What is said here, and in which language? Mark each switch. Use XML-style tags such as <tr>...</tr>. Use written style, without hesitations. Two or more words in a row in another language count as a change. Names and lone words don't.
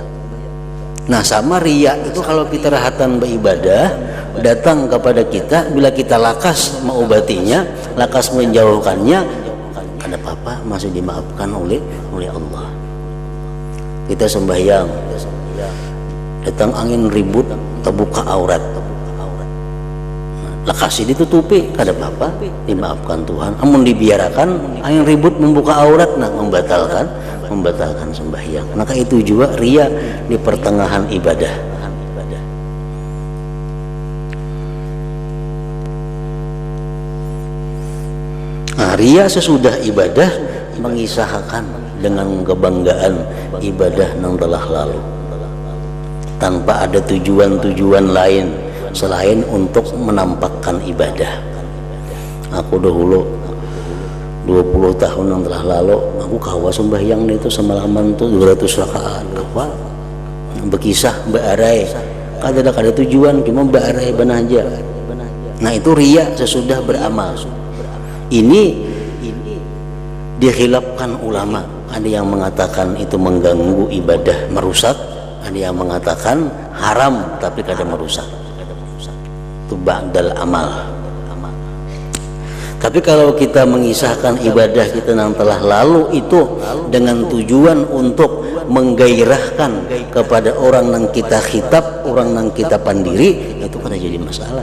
<id>Nah, sama riya itu kalau kita rahatan beribadah datang kepada kita, bila kita lakas mengobatinya, lakas menjauhkannya, ada apa-apa masih dimaafkan oleh Allah. Kita sembahyang, datang angin ribut, terbuka aurat, lakas ditutupi, ada apa-apa, dimaafkan Tuhan. Namun dibiarkan angin ribut membuka aurat, nah membatalkan sembahyang. Maka itu juga ria di pertengahan ibadah. Nah, ria sesudah ibadah mengisahkan dengan kebanggaan ibadah yang telah lalu, tanpa ada tujuan lain selain untuk menampakkan ibadah. Aku dahulu 20 tahun yang telah lalu, aku kawa sembahyang itu semalaman tuh 200 rakaat.</id> <bjn>Kawa berkisah bearai, kada tujuan, cuma bearai benaja.</bjn> <id>Nah, itu ria sesudah beramal. Ini dihilafkan ulama. Ada yang mengatakan itu mengganggu ibadah, merusak. Ada yang mengatakan haram tapi kada merusak.</id> <ar>Itu ba'dal amal.</ar> <id>Tapi kalau kita mengisahkan ibadah kita yang telah lalu itu dengan tujuan untuk menggairahkan kepada orang yang kita khitab, orang yang kita pandiri, itu kan jadi masalah.</id>